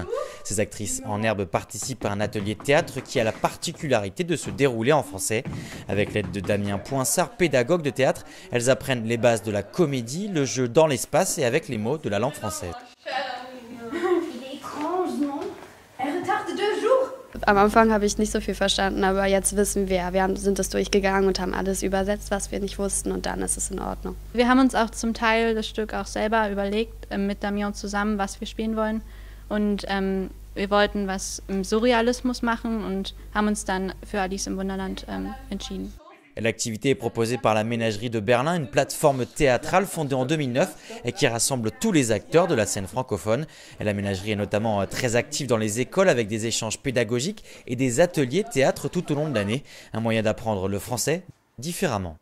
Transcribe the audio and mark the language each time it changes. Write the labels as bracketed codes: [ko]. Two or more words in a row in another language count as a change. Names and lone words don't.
[fr] Ces actrices en herbe participent à un atelier de théâtre qui a la particularité de se dérouler en français. Avec l'aide de Damien Poinsart, pédagogue de théâtre, elles apprennent les bases de la comédie, le jeu dans l'espace et avec les mots de la langue française. Il est étrange, non? Retarde 2 jours. [de] Am Anfang habe ich nicht so viel verstanden, aber jetzt wissen wir. Wir sind das durchgegangen und haben alles übersetzt, was wir nicht wussten, und dann ist es in Ordnung. Wir haben uns auch zum Teil das Stück auch selber überlegt, mit Damien zusammen, was wir spielen wollen. Und wir wollten was im Surrealismus machen und haben uns dann für Alice im Wunderland entschieden. [fr] L'activité est proposée par la Ménagerie de Berlin, une plateforme théâtrale fondée en 2009 et qui rassemble tous les acteurs de la scène francophone. Et la Ménagerie est notamment très active dans les écoles avec des échanges pédagogiques et des ateliers théâtre tout au long de l'année. Un moyen d'apprendre le français différemment.